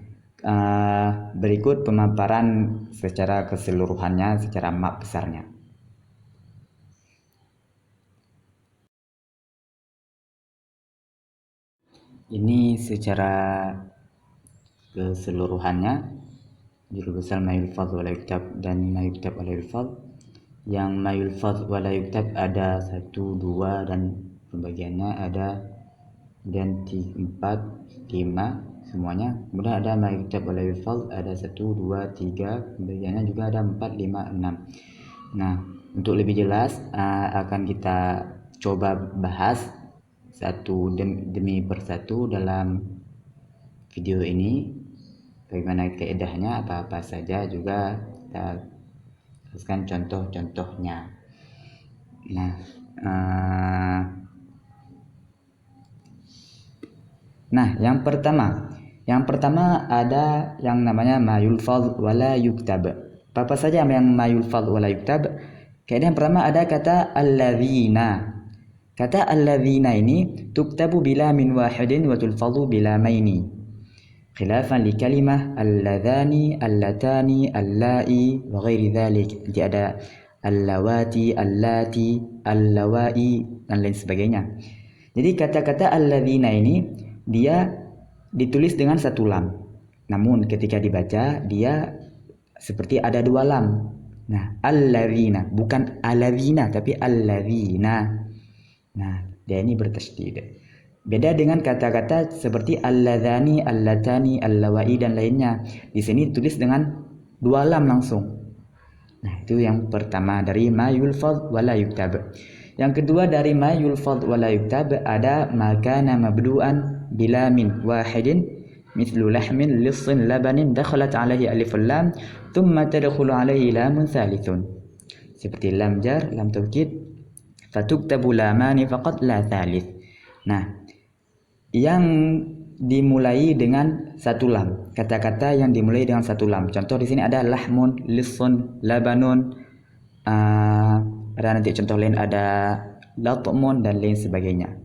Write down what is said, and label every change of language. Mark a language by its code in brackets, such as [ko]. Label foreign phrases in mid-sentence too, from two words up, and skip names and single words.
[id] Berikut pemaparan secara keseluruhannya, secara map besarnya. Ini secara keseluruhannya, judul besar [ar] ما يلفظ ولا يكتب [id] dan [ar] ما يكتب ولا يلفظ. [id] Yang [ar] ما يلفظ ولا يكتب [id] ada 1, 2 dan pembagiannya ada, dan 4, 5 semuanya. Kemudian ada [ar] ما يكتب ولا يلفظ [id] ada 1, 2, 3, pembagiannya juga ada 4, 5, 6. Nah, untuk lebih jelas akan kita coba bahas satu demi persatu dalam video ini, bagaimana kaedahnya, apa-apa saja juga kita jelaskan contoh-contohnya. Nah, yang pertama ada yang namanya [ar] ما يلفظ ولا يكتب. [id] Apa saja yang [ar] ما يلفظ ولا يكتب? [id] Kaedah yang pertama ada kata alladzina. Kata alladzina ini [ar] تكتب بلام واحد وتلفظ بلامين. خلافا لكلمة اللذان، اللتان، اللائي وغير ذلك. [id] Nanti ada [ar] اللواتي، اللاتي، اللائي [id] dan lain sebagainya. Jadi kata-kata alladzina ini dia ditulis dengan 1 lam. Namun ketika dibaca dia seperti ada 2 lam. Nah, alladzina bukan alladzina tapi alladzina. Nah, dia ini bertasydid. Beda dengan kata-kata seperti [ar] اللذان، اللتان، اللائي [id] dan lainnya. Di sini tulis dengan 2 lam langsung. Nah, itu yang pertama dari [ar] ما يلفظ ولا يكتب. [id] Yang kedua dari [ar] ما يلفظ ولا يكتب ada ما كان مبدوءا بلام واحد مثل لحم، لص، لبن دخلت عليه الألف واللام ثم تدخل عليه لام ثالث. Seperti لام جر، لام توكيد، فتكتب لامان فقط لا ثالث. [id] Nah, yang dimulai dengan 1 lam, kata-kata yang dimulai dengan 1 lam. Contoh di sini ada [ar] لحم، لص، لبن. [id] Ada nanti contoh lain ada latmun dan lain sebagainya.